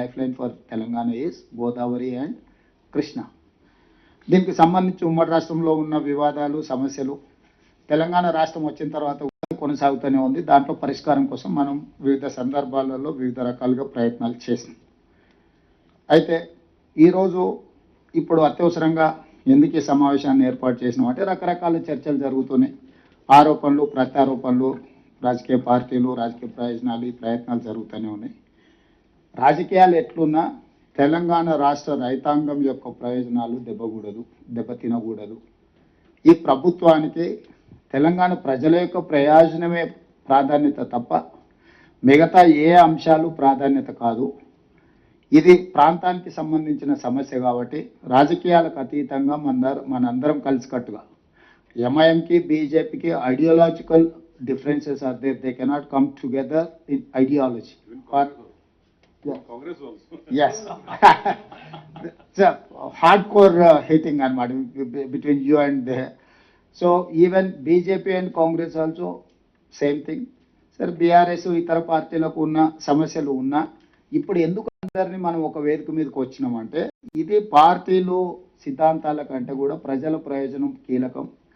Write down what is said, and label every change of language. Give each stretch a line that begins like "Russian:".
English: lifeline for Telangana is Godavari and Krishna.
Telugu: దీనికి సంబంధించి ఉమ్మడి రాష్ట్రంలో ఉన్న వివాదాలు సమస్యలు తెలంగాణ రాష్ట్రం వచ్చిన తర్వాత కొనసాగుతూనే ఉంది. దాంట్లో పరిష్కారం కోసం మనం వివిధ సందర్భాలలో వివిధ రకాలుగా ప్రయత్నాలు చేసాం. అయితే ఈరోజు ఇప్పుడు అత్యవసరంగా ఎందుకు ఈ సమావేశాన్ని ఏర్పాటు చేసినామంటే రకరకాల చర్చలు జరుగుతున్నాయి. ఆరోపణలు ప్రత్యారోపణలు, రాజకీయ పార్టీలు, రాజకీయ ప్రయోజనాలు, ఈ ప్రయత్నాలు జరుగుతూనే ఉన్నాయి. రాజకీయాలు ఎట్లున్నా తెలంగాణ రాష్ట్ర రైతాంగం యొక్క ప్రయోజనాలు దెబ్బతినకూడదు. ఈ ప్రభుత్వానికి తెలంగాణ ప్రజల యొక్క ప్రయోజనమే ప్రాధాన్యత తప్ప మిగతా ఏ అంశాలు ప్రాధాన్యత కాదు. ఇది ప్రాంతానికి సంబంధించిన సమస్య కాబట్టి రాజకీయాలకు అతీతంగా మనందరం కలిసికట్టుగా ఎంఐఎంకి బీజేపీకి ideological
English: differences are there. They cannot come together in ideology. Congress also. Yes. It's a hardcore hitting between you and there. So even BJP and Congress also same thing.
Telugu: Sir, BRS ఇతర పార్టీలకు ఉన్న సమస్యలు ఉన్నా ఇప్పుడు ఎందుకు అందరినీ మనం ఒక వేదిక మీదకి వచ్చినామంటే ఇది పార్టీలు సిద్ధాంతాల కంటే కూడా ప్రజల ప్రయోజనం కీలకం.